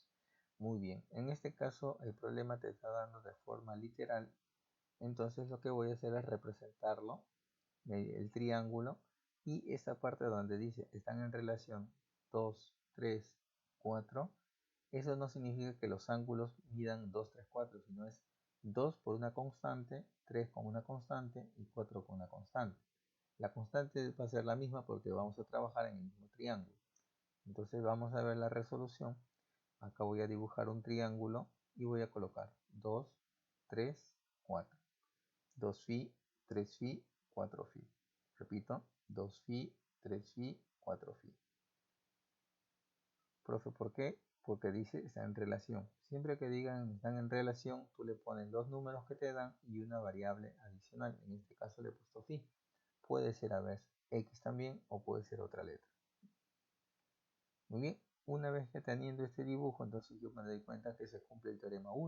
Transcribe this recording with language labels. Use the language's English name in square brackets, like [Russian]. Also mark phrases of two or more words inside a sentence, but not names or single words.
[Spanish] Muy bien, en este caso el problema te está dando de forma literal, entonces lo que voy a hacer es representarlo, el triángulo, y esta parte donde dice están en relación 2, 3, 4, eso no significa que los ángulos midan 2, 3, 4, sino es 2 por una constante, 3 con una constante y 4 con una constante. La constante va a ser la misma porque vamos a trabajar en el mismo triángulo. Entonces vamos a ver la resolución. Acá voy a dibujar un triángulo y voy a colocar 2, 3, 4. 2φ, 3φ, 4φ. Repito, 2φ, 3φ, 4φ. Profe, ¿por qué? Porque dice está en relación. Siempre que digan están en relación, tú le pones los números que te dan y una variable adicional. En este caso le he puesto φ. puede ser, a ver, X también o puede ser otra letra. Muy bien, una vez que teniendo este dibujo, entonces yo me doy cuenta que se cumple el teorema 1.